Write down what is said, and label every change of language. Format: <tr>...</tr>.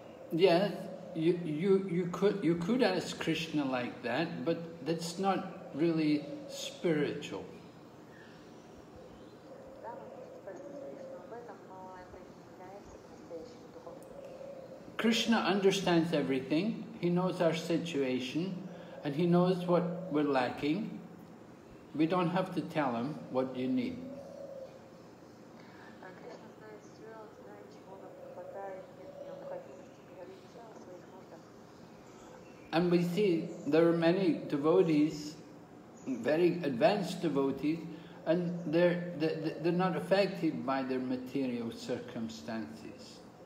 <en>Yes, you could ask Krishna like that, but that's not really spiritual.</en> <ru>Да, вы можете спросить Кришну об этом, но это не является по-настоящему духовным.</ru> <en>Krishna understands everything. He knows our situation, and he knows what we're lacking. We don't have to tell him what you need.</en> <ru>Кришна знает все, он знает, чего нам не хватает, нет необходимости говорить о своих нуждах.</ru> <en>And we see there are many devotees, very advanced devotees, and they're not affected by their material circumstances.</en>